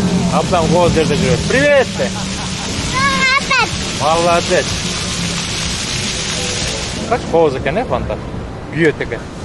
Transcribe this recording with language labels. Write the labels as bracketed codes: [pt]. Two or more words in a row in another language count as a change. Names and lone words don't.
[ky] Абдан кооз жерде жүрөт. [ru] Привет! Молодец! [ky] Как кооз экен, фонтан? Күйөт экен.